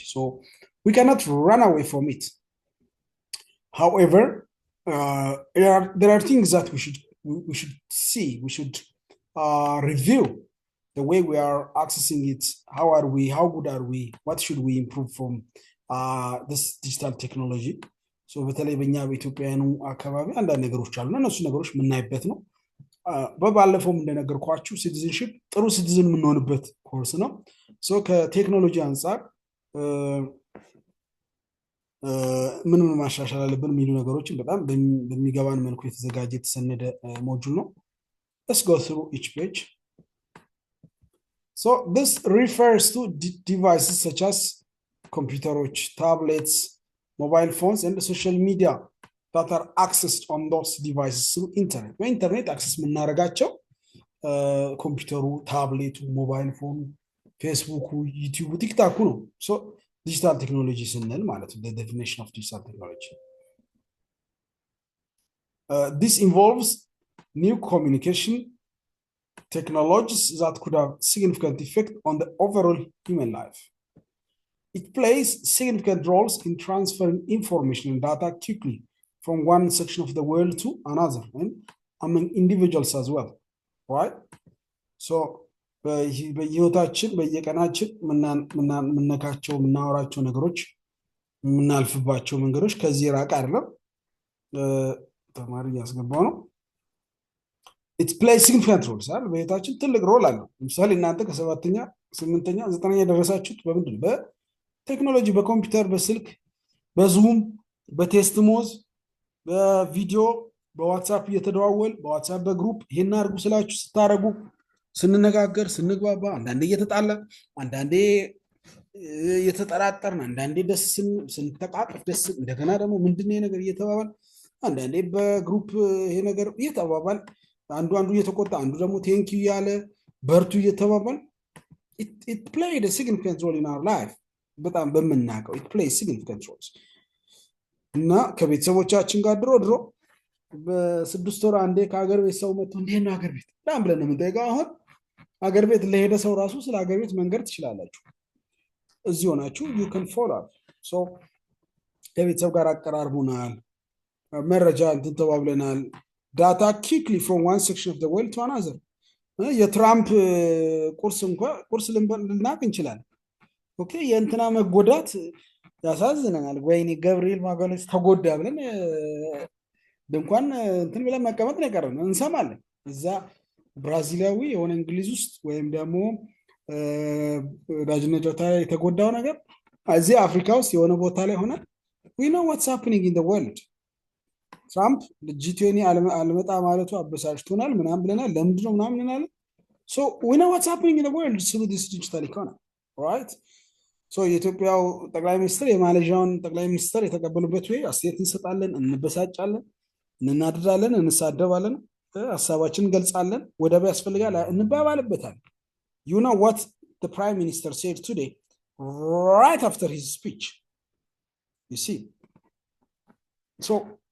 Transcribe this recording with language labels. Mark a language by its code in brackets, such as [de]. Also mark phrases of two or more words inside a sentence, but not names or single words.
[en] So we cannot run away from it. However, there are things that we should see, we should review the way we are accessing it. How are we? How good are we? What should we improve from this digital technology? [am] ሶ በተለይ በእኛ በኢትዮጵያውያኑ አካባቢ አንዳንድ ነገሮች አሉ። እነሱ ነገሮች የምናይበት ነው። በባለፈውም እንደነገርኳችሁ ሲቲዝንሽፕ ጥሩ ሲቲዝን የምንሆንበት ኮርስ ነው። ሶ ከቴክኖሎጂ አንጻር ምን ምን ማሻሻል አለብን የሚሉ ነገሮችን በጣም በሚገባን መልኩ የተዘጋጀ የተሰነደ ሞጁል ነው። [en] Let's go through each page. So this refers to devices such as computers, tablets, mobile phones, and social media that are accessed on those devices through internet. [am] በኢንተርኔት አክሰስ የምናደርጋቸው ኮምፒውተሩ፣ ታብሌቱ፣ ሞባይል ፎኑ፣ ፌስቡኩ፣ ዩቲዩቡ፣ ቲክታኩ ነው። ሶ [en] digital technology [am] ስንል ማለት ነው [en] the definition of digital technology. This involves new communication technologies that could have significant effect on the overall human life. It plays significant roles in transferring information and data quickly from one section of the world to another and among individuals as well, right? [am] So በህይወታችን በየቀናችን የምነካቸው የምናወራቸው ነገሮች የምናልፍባቸው መንገዶች ከዚህ ራቅ አይደለም። ተማሪ እያስገባው ነው። [en] it plays significant roles [am] አይደል? በህይወታችን ትልቅ ሮል አለው። ለምሳሌ እናንተ ከሰባተኛ ስምንተኛ ዘጠነኛ የደረሳችሁት በምንድን ነው? በቴክኖሎጂ፣ በኮምፒውተር፣ በስልክ፣ በዙም፣ በቴስትሞዝ፣ በቪዲዮ፣ በዋትሳፕ እየተደዋወል በዋትሳፕ በግሩፕ ይሄን አድርጉ ስላችሁ ስታደርጉ ስንነጋገር ስንግባባ አንዳንዴ እየተጣላ አንዳንዴ እየተጠራጠርን አንዳንዴ ደስ ስንተቃቀፍ ደስ እንደገና ደግሞ ምንድን ነው ነገር እየተባባል አንዳንዴ በግሩፕ ይሄ ነገር እየተባባል አንዱ እየተቆጣ አንዱ ደግሞ [en] thank you [am] ያለ በርቱ እየተባባል [en] it played a significant role in our life [am] በጣም በመናቀው [en] it plays significant roles [am] እና ከቤተሰቦቻችን ጋር ድሮ በስድስት ወር አንዴ ከሀገር ቤት ሰው መጥቶ እንዴት ነው ሀገር ቤት በጣም ብለን የምንጠይቀው አሁን ሀገር ቤት ለሄደ ሰው ራሱ ስለ ሀገር ቤት መንገር ትችላላችሁ። እዚህ ሆናችሁ [en] you can follow up. So [am] ከቤተሰብ ጋር አቀራርቡናል፣ መረጃ እንትን ተባብለናል። ዳታ [en] quickly from one section of the world to another. [am] የትራምፕ ቁርስ ልናቅ እንችላለን። ኦኬ የእንትና መጎዳት ያሳዝነናል። ወይኔ ገብርኤል ማጋለስ ተጎዳ ብለን ድንኳን እንትን ብለን መቀመጥ ነው የቀረን። እንሰማለን እዛ ብራዚላዊ የሆነ እንግሊዝ ውስጥ ወይም ደግሞ ዳጅነት ጨዋታ የተጎዳው ነገር እዚህ አፍሪካ ውስጥ የሆነ ቦታ ላይ ሆነ [en] we know what's happening in the world. [am] ትራምፕ G20 አልመጣ ማለቱ አበሳጭቶናል ምናምን ብለናል። ለምንድን ነው ምናምን እናለ [en] so we know what's happening in the world through this digital economy, right? [am] so የኢትዮጵያው ጠቅላይ ሚኒስትር የማሌዥያውን ጠቅላይ ሚኒስትር የተቀበሉበት ወይ አስተያየት እንሰጣለን፣ እንበሳጫለን፣ እንናደዳለን፣ እንሳደባለን፣ ሐሳባችንን እንገልጻለን፣ ወደብ ያስፈልጋል እንባባልበታል። [en] you know what the prime minister said today right after his speech, you see.